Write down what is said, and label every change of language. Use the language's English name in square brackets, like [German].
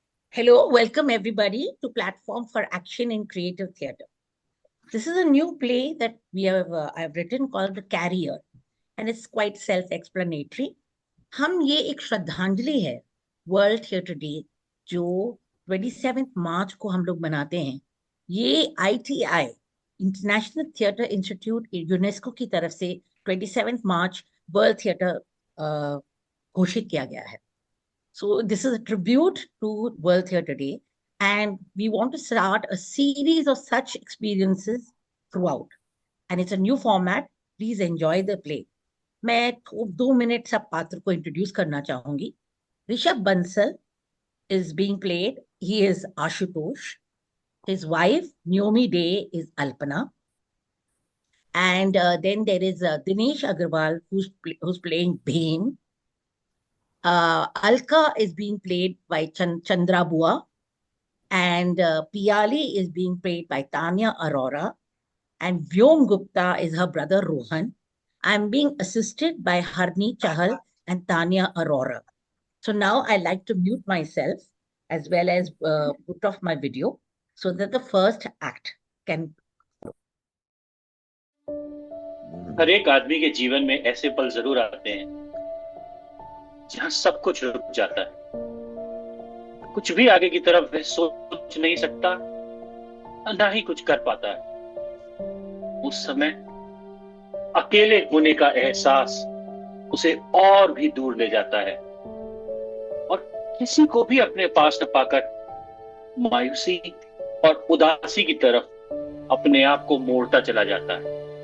[English] Hello, welcome everybody to Platform for Action in Creative Theatre. This is a new play that I've written called The Carrier, and it's quite self-explanatory. [Hindi] हम ये एक श्रद्धांजलि है world theatre day जो 27 मार्च को हम लोग मनाते हैं। ये ITI international theatre institute UNESCO की तरफ से 27 मार्च वर्ल्ड थिएटर घोषित किया गया है। [English] So this is a tribute to World Theatre Day, and we want to start a series of such experiences throughout. And it's a new format. Please enjoy the play. [Hindi] मैं 2 minute सब पात्र को introduce करना चाहूंगी। [English] Rishabh Bansal is being played. He is Ashutosh. His wife Naomi Day is Alpana, and then there is Dinesh Agarwal who's playing Bhain. Alka is being played by Chandra Bua, and Piali is being played by Tanya Arora, and Vyom Gupta is her brother Rohan. I'm being assisted by Harni Chahal and Tanya Arora. So now I like to mute myself as well as put off my video so that the first act can. [Hindi] हर एक आदमी के जीवन में ऐसे पल जरूर आते हैं जहां सब कुछ रुक जाता है। कुछ भी आगे की तरफ वह सोच नहीं सकता, ना ही कुछ कर पाता है। उस समय अकेले होने का एहसास उसे और भी दूर ले जाता है और किसी को भी अपने पास न पाकर मायूसी और उदासी की तरफ अपने आप को मोड़ता चला जाता है।